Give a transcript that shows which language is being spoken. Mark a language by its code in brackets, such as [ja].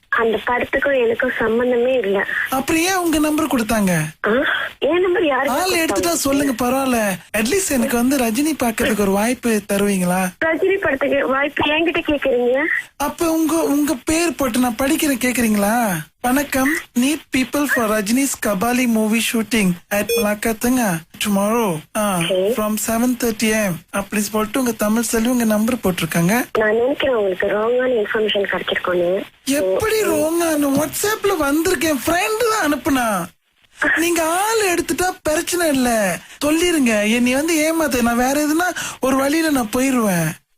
[ta] அந்த படத்துக்கும் எனக்கும் சம்பந்தமே இல்ல. அப்புறம் ஏன் உங்க நம்பர் கொடுத்தாங்க? என் நம்பர் யாரு? ஆள் எடுத்துட்டா சொல்லுங்க, பரவாயில்ல. அட்லீஸ்ட் எனக்கு வந்து ரஜினி பாக்குறதுக்கு ஒரு வாய்ப்பு தருவீங்களா? ரஜினி படத்துக்கு வாய்ப்பு என்கிட்ட கேக்குறீங்க? அப்ப உங்க பேர் போட்டு நான் படிக்கிறேன், கேக்குறீங்களா? வணக்கம், [en] need people for Rajini's Kabali movie shooting at Malakatunga tomorrow from 7:30 am. [ta] அப்படி சொல்லிட்டு உங்க தமிழ் செல்வி உங்க நம்பர் போட்டிருக்காங்க. நான் நினைக்கிறேன் உங்களுக்கு ராங்கான இன்ஃபர்மேஷன் கிடைச்சிருக்கோன்னு. எப்படி ராங்கான? வாட்ஸ்அப்ல வந்திருக்கேன், ஃப்ரெண்ட் தான் அனுப்புனா. நீங்க ஆள் எடுத்துட்டா பிரச்சனை இல்ல, சொல்லிருங்க. என்னை வந்து ஏமாத்த, நான் வேற எதுனா ஒரு வழியில நான் போயிருவேன்.